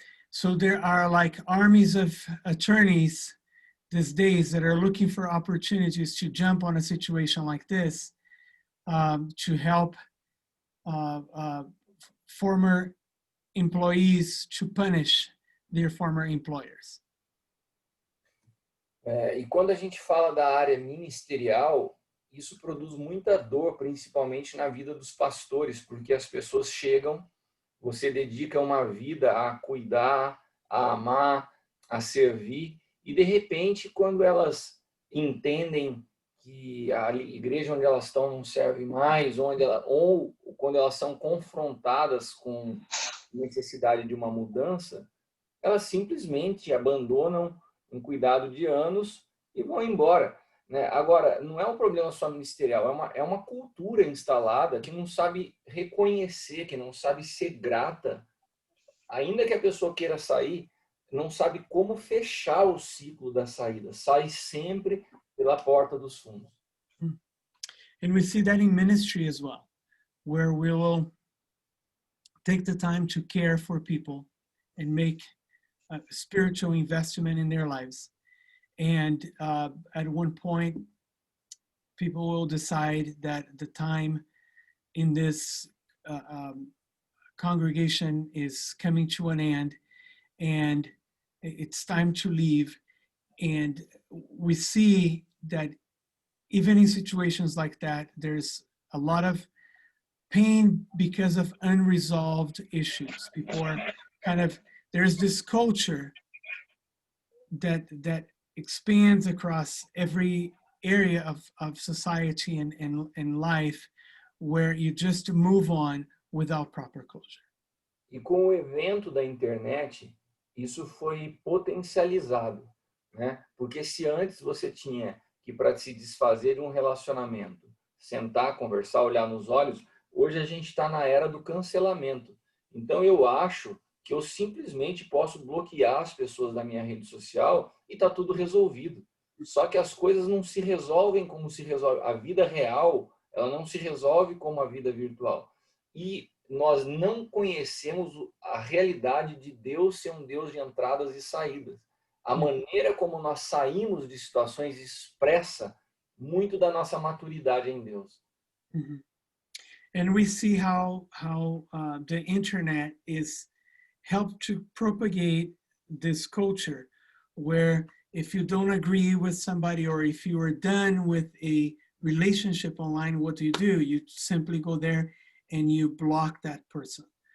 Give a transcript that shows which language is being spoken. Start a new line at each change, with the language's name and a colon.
English: So there are like armies of attorneys these days that are looking for opportunities to jump on a situation like this to help former employees to punish their former employers.
Portuguese: E quando a gente fala da área ministerial, isso produz muita dor, principalmente na vida dos pastores, porque as pessoas chegam, você dedica uma vida a cuidar, a amar, a servir, e de repente, quando elas entendem que a igreja onde elas estão não serve mais, ou quando elas são confrontadas com necessidade de uma mudança, elas simplesmente abandonam um cuidado de anos e vão embora, né? Agora, não é um problema só ministerial, é uma cultura instalada que não sabe reconhecer, que não sabe ser grata, ainda que a pessoa queira sair, não sabe como fechar o ciclo da saída, sai sempre pela porta dos fundos.
English: And we see that in ministry as well, where we will take the time to care for people and make a spiritual investment in their lives. And at one point, people will decide that the time in this congregation is coming to an end and it's time to leave. And we see that even in situations like that, there's a lot of pain because of unresolved issues. People are kind of, there's this culture that expands across every area of society and life, where you just move on without proper closure.
Portuguese: E com o evento da internet, isso foi potencializado, né? Porque se antes você tinha que para se desfazer de um relacionamento, sentar, conversar, olhar nos olhos, hoje a gente está na era do cancelamento. Então eu acho que eu simplesmente posso bloquear as pessoas da minha rede social e está tudo resolvido. Só que as coisas não se resolvem como se resolve. A vida real, ela não se resolve como a vida virtual. E nós não conhecemos a realidade de Deus ser um Deus de entradas e saídas. A maneira como nós saímos de situações expressa muito da nossa maturidade em Deus. Mhm.
English: And we see how the internet is helped to propagate this culture where if you don't agree with somebody or if you are done with a relationship online, what do? You simply go there and you block that person.